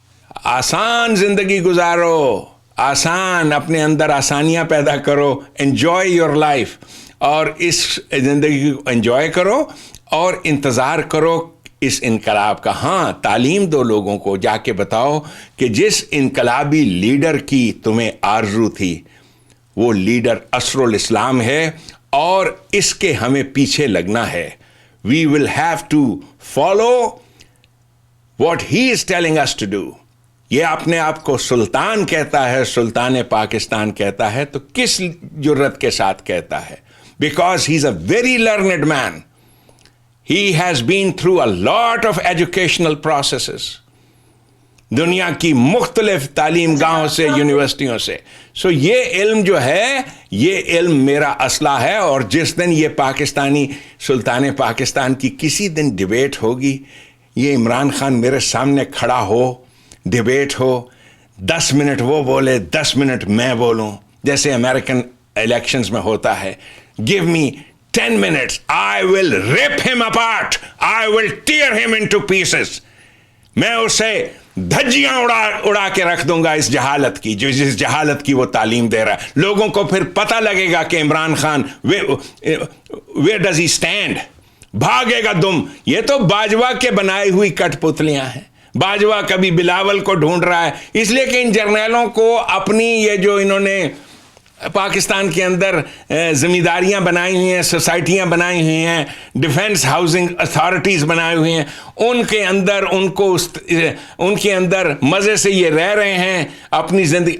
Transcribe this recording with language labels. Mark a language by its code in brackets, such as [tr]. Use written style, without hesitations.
[ur] آسان زندگی گزارو, آسان, اپنے اندر آسانیاں پیدا کرو, [en] enjoy your life, [ur] اور اس زندگی کو انجوائے کرو اور انتظار کرو اس انقلاب کا. ہاں, تعلیم دو لوگوں کو, جا کے بتاؤ کہ جس انقلابی لیڈر کی تمہیں آرزو تھی وہ لیڈر عصر الاسلام ہے اور اس کے ہمیں پیچھے لگنا ہے. [en] We will have to follow what he is telling us to do. [ur] یہ اپنے آپ کو سلطان کہتا ہے, سلطان پاکستان کہتا ہے, تو کس جرت کے ساتھ کہتا ہے؟ [en] Because he is a very learned man. He has been through a lot of educational processes. [ur] دنیا کی مختلف تعلیم گاہوں سے, یونیورسٹیوں سے. سو یہ علم جو ہے, یہ علم میرا اسلحہ ہے. اور جس دن یہ پاکستانی سلطان پاکستان کی کسی دن ڈیبیٹ ہوگی, یہ عمران خان میرے سامنے کھڑا ہو, ڈیبیٹ ہو, 10 منٹ وہ بولے, 10 منٹ میں بولوں, جیسے امریکن الیکشنز میں ہوتا ہے. [en] Give me 10 minutes, I will rip him apart, I will tear him into pieces. [ur] میں اسے دھجیاں اڑا کے رکھ دوں گا اس جہالت کی, جس جہالت کی وہ تعلیم دے رہا ہے. لوگوں کو پھر پتہ لگے گا کہ Imran Khan [en] where does he stand, [ur] بھاگے گا دم. یہ تو باجوہ کے بنائی ہوئی کٹ پتلیاں ہیں. باجوہ کبھی بلاول کو ڈھونڈ رہا ہے اس لیے کہ ان جرنیلوں کو اپنی یہ جو انہوں نے پاکستان کے اندر زمینداریاں بنائی ہوئی ہیں, سوسائٹیاں بنائی ہوئی ہیں, ڈیفنس ہاؤسنگ اتھارٹیز بنائی ہوئی ہیں, ان کے اندر ان کے اندر مزے سے یہ رہ رہے ہیں اپنی زندگی.